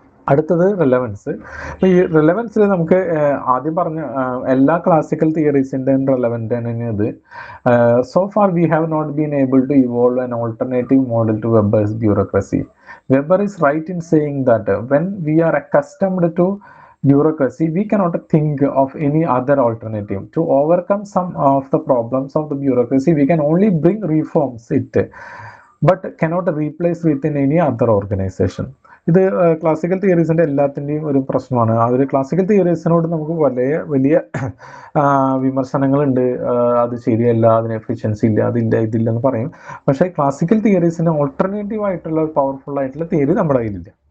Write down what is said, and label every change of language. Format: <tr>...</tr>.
<ml>അടുത്തത് റെലവൻസ്. അപ്പൊ ഈ റെലവൻസിൽ നമുക്ക് ആദ്യം പറഞ്ഞ എല്ലാ ക്ലാസിക്കൽ തിയറീസിൻ്റെയും റെലവൻ്റ് ആണ് ഇത്.</ml> <en>So far we have not been able to evolve an alternative model to Weber's bureaucracy. Weber is right in saying that when we are accustomed to bureaucracy, we cannot think of any other alternative. To overcome some of the problems of the bureaucracy, we can only bring reforms it, but cannot replace within any other organization.</en> <ml>ഇത് classical തിയറീസിൻ്റെ എല്ലാത്തിൻ്റെയും ഒരു പ്രശ്നമാണ്. ആ ഒരു classical തിയറീസിനോട് നമുക്ക് വലിയ വലിയ വിമർശനങ്ങളുണ്ട്. അത് ശരിയല്ല, അതിന് എഫിഷ്യൻസി ഇല്ല, അതില്ല, ഇതില്ലെന്ന് പറയും. പക്ഷേ ക്ലാസിക്കൽ തിയറീസിന് ഓൾട്ടർനേറ്റീവ് ആയിട്ടുള്ള പവർഫുൾ ആയിട്ടുള്ള തിയറി നമ്മുടെ കയ്യിലില്ല.</ml>